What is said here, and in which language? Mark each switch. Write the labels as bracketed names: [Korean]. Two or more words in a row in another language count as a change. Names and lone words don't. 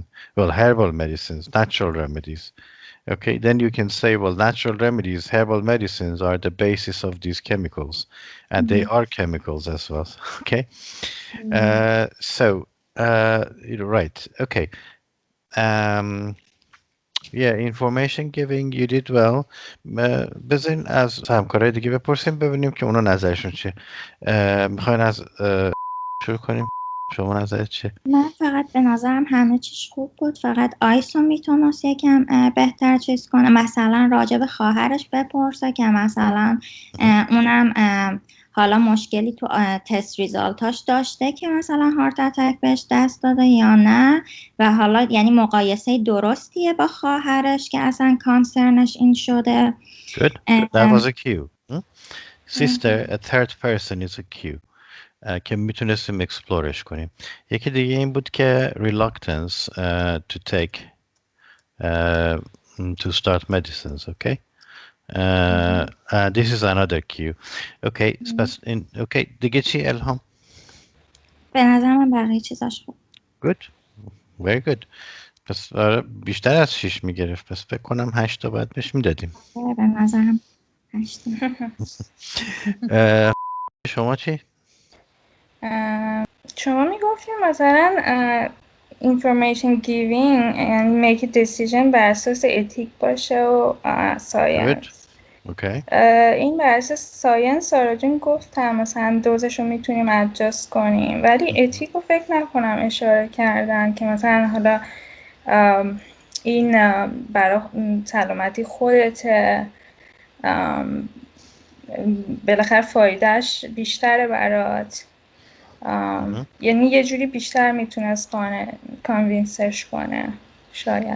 [English] Well, herbal medicines, natural remedies. Okay, then you can say, well, natural remedies, herbal medicines are the basis of these chemicals, and they are chemicals as well. Okay, you're right. Okay. Um, yeah, information giving, you did well. [Persian] بذارین از همکارای دیگه بپرسیم ببینیم که اونا نظرشون چیه. میخواین از شروع کنیم. شما نظرت چیه؟ من فقط به نظرم همه چیش خوب بود، فقط آیسو میتونست یکم بهتر چیز کنه، مثلا راجع به خواهرش بپرسه که مثلا اونم حالا مشکلی تو تست ریزالتاش داشته که مثلا [English] heart attack [Persian] بهش دست داده یا نه، و حالا یعنی مقایسه درستیه با خواهرش که اصلا کانسرنش این شده. [English] Good. That was a cue. Sister, a third person is a cue. [Persian] که میتونستیم اکسپلورش کنیم. یکی دیگه این بود که [English] reluctance to take to start medicines, [Persian] okay? [English] This is another cue. Okay, okay, [Persian] دیگه چی الهام؟ به نظر من بقیه چیزاش خوب. [English] Good, very good. [Persian] پس بیشتر از 6 میگرفت، پس فکر کنم 8 تا باید بهش میدادیم. به نظرم 8. شما چی؟ شما میگفتیم مثلا [English] information giving and make a decision [Persian] بر اساس اتیک باشه و ساینس. [English] Okay. [Persian] این بر اساس ساینس سارا جون گفتم مثلا دوزش رو میتونیم ادجاست کنیم، ولی اتیک رو فکر نکنم اشاره کردن که مثلا حالا این برای سلامتی خودته، بالاخره فایدهش بیشتره برات، یعنی یه جوری بیشتر میتونست کانوینسش کنه شاید.